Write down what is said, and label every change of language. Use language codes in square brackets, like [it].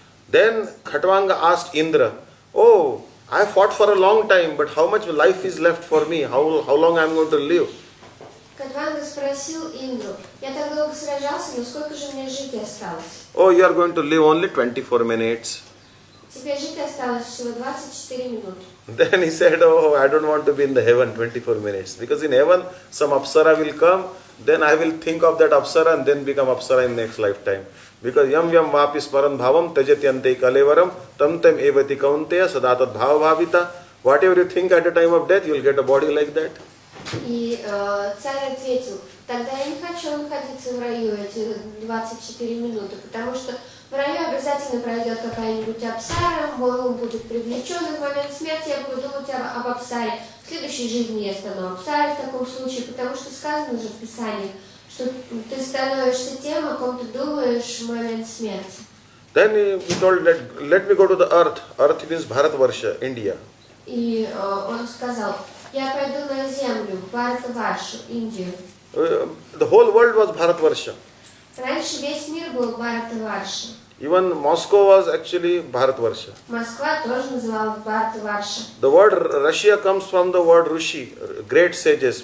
[en] Then Khatwanga asked Indra, "Oh, I fought for a long time, but how much life is left for me? How long I am going to live?" [ru] Катванга спросил Индру: "Я так долго сражался, но сколько же мне жить осталось?" [en] "Oh, you are going to live only 24 minutes." [ru] Тебе жить осталось всего 24 минуты. [en] Then he said, "Oh, I don't want to be in the heaven 24 minutes. Because in heaven, some Apsara will come, then I will think of that Apsara and then become Apsara in next lifetime. Because [sa] yam yam vapis param bhavam tajatyante kalevaram tam tam evati kaunteya sadatat bhava bhavita." [en] Whatever you think at the time of death, you will get a body like that. [ru] И царь ответил: "Тогда я не хочу находиться в раю эти 24 минуты, потому что в раю обязательно пройдет какая-нибудь апсара, мой ум будет привлечен, и в момент смерти я буду думать об апсаре. В следующей жизни я стану апсарой в таком случае, потому что сказано уже в Писании, что ты становишься тем, о ком ты думаешь в момент смерти. [en] Then he told that, let me go to the earth. Earth means Bharatvarsha, India. [ru] И он сказал, я пойду на землю, Бхаратваршу, Индию. [en] The whole world was Bharatvarsha. [ru] Раньше весь мир был Бхаратварша. [en] Even Moscow was actually Bharatvarsha. [ru] Москва тоже называлась Бхаратварша. [en] The word Russia comes from the word Rishi, great sages.